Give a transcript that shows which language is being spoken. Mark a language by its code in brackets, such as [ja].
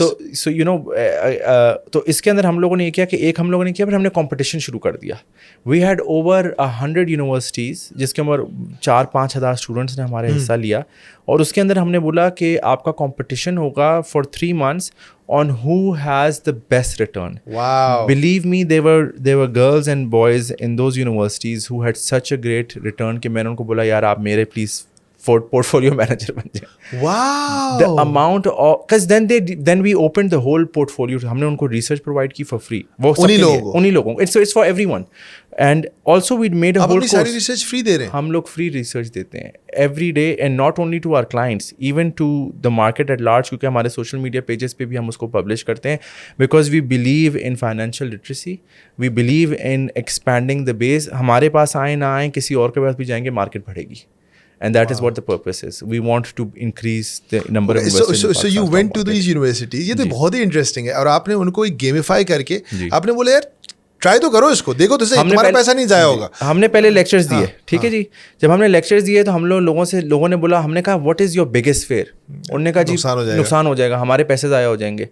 [hi] So तो इसके अंदर हम लोगों ने ये किया कि एक हम लोगों ने किया, फिर हमने कंपटीशन शुरू कर दिया. [en] we had over 100 universities [hi] जिसके अंदर 4-5 हज़ार स्टूडेंट्स ने हमारे हिस्सा लिया, और उसके अंदर हमने बोला कि आपका कंपटीशन होगा [en] For 3 months on who has the best return. Wow. Believe me, there were girls and boys in those universities who had such a great return [hi] कि मैंने उनको बोला यार आप मेरे प्लीज़ portfolio manager बन जाए. [en] Wow. The amount of, because then we opened the whole portfolio. [hi] हमने उनको research provide की [en] for free. [hi] वो उन्हीं लोगों को. [en] It's for everyone. And also we made a whole course. [hi] सारी research free दे रहे हैं. हम लोग free research देते हैं [en] every day, and not only to our clients, even to the market at large, [hi] क्योंकि हमारे social media pages पे भी हम उसको publish करते हैं, [en] because we believe in financial literacy, we believe in expanding the base. [hi] हमारे पास आए ना आए, किसी और के पास भी जाएंगे, market बढ़ेगी. [en] And that is what the purpose is. We want to increase the number of investors. So you went to these universities. [hi] ये तो बहुत ही इंटरेस्टिंग है. और आपने उनको एक गेमिफाई करके आपने बोला यार ट्राई तो करो इसको, देखो तो सही, तुम्हारा पैसा नहीं जाया होगा. हमने पहले लेक्चर्स दिए, ठीक है जी. जब हमने लेक्चर्स दिए तो हम लोगों ने बोला, हमने कहा [en] What is your biggest fear. [hi] उन्होंने कहा जी नुकसान हो जाएगा, हमारे पैसे ज़ाया हो जाएंगे.